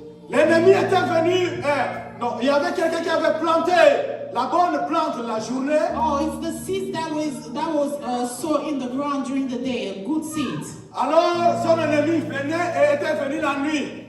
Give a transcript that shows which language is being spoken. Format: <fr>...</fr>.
<fr>L'ennemi était venu, non, il y avait quelqu'un qui avait planté la bonne plante la journée.</fr> <en>oh, it's the seed that was sown in the ground during the day, a good seed.</en> <fr>Alors son ennemi venait et était venu la nuit.</fr>